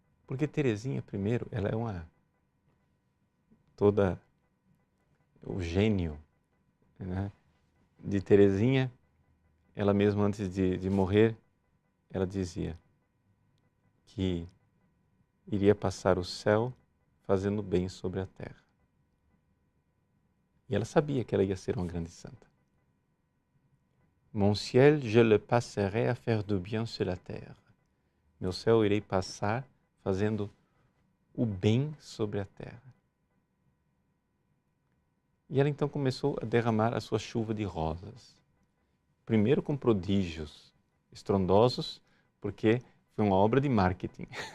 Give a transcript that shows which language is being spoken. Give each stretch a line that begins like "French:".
Portuguese: Porque Teresinha, primeiro, ela é toda o gênio, né, de Teresinha. Ela mesma, antes de morrer, ela dizia que iria passar o céu fazendo bem sobre a terra. E ela sabia que ela ia ser uma grande santa.
French: Mon ciel, je le passerai à faire du bien sur la terre.
Portuguese: Meu céu eu irei passar fazendo o bem sobre a terra. E ela então começou a derramar a sua chuva de rosas. Primeiro com prodígios estrondosos, porque foi uma obra de marketing.